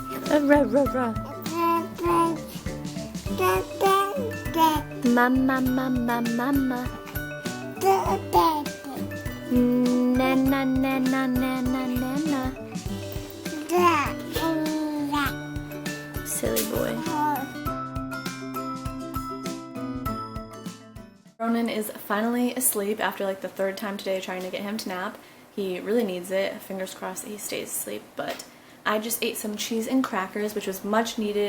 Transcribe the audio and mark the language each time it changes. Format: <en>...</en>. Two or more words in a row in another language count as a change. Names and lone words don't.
<en>Rah, rah, rah. Mama, mama, mama. Na, na, na, na, na, na, na, na. Silly boy. Ronan is finally asleep after like the third time today trying to get him to nap. He really needs it. Fingers crossed that he stays asleep, but I just ate some cheese and crackers, which was much needed.</en>